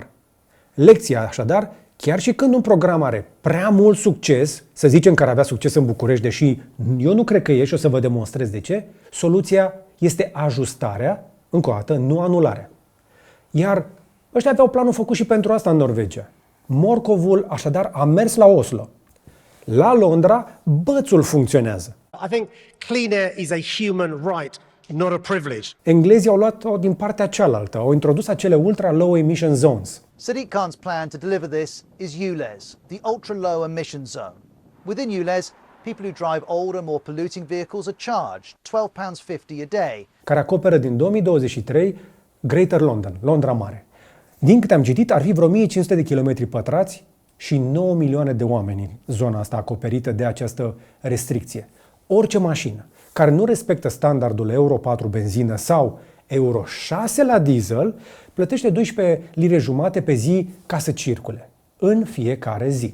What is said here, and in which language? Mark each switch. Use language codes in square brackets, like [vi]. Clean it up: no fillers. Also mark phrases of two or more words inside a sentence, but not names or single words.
[ro] Lecția, așadar, chiar și când un program are prea mult succes, să zicem că ar avea succes în București, deși eu nu cred că e și o să vă demonstrez de ce, soluția este ajustarea, încă o dată, nu anularea. Iar ăștia aveau planul făcut și pentru asta în Norvegia. Morcovul, așadar, a mers la Oslo. La Londra, bățul funcționează. [en] I think clean air is a human right, not a privilege. [ro] Englezii au luat-o din partea cealaltă, au introdus acele [en] ultra-low emission zones. Sadiq Khan's plan to deliver this is ULEZ, the ultra-low emission zone. Within ULEZ, people who drive older, more polluting vehicles are charged £12.50 a day. [ro] Care acoperă din 2023 Greater London, Londra Mare. Din câte am citit, ar fi vreo 1500 de kilometri pătrați și 9 milioane de oameni în zona asta acoperită de această restricție. Orice mașină care nu respectă standardul Euro 4 benzină sau Euro 6 la diesel plătește 12 lire jumate pe zi ca să circule, în fiecare zi.